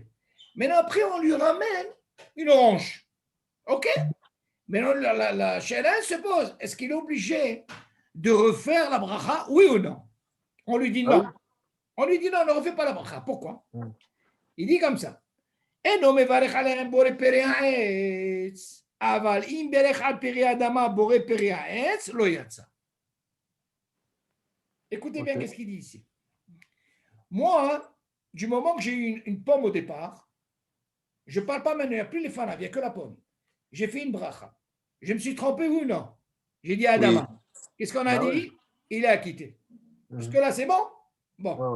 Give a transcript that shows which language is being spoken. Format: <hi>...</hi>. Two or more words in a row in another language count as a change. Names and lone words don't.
<fr>Maintenant, après, on lui ramène une orange. OK? Maintenant, la chéla se pose. Est-ce qu'il est obligé de refaire la bracha? Oui ou non? On lui dit non. On lui dit non, ne refais pas la bracha. Pourquoi? Il dit comme ça.</fr> <he>אינו מברך עליהם בורא פרי העץ, אבל אם ברך על פרי אדמה בורא פרי העץ, לא יצא.</he> <fr>Écoutez bien qu'est-ce qu'il dit ici. Moi, du moment que j'ai eu une pomme au départ, je ne parle pas maintenant, il n'y a plus les fanav, il n'y a que la pomme. J'ai fait une bracha. Je me suis trompé ou non? J'ai dit Adama. Oui. Qu'est-ce qu'on a dit? Il a quitté. Jusque-là, c'est bon? Bon.</fr>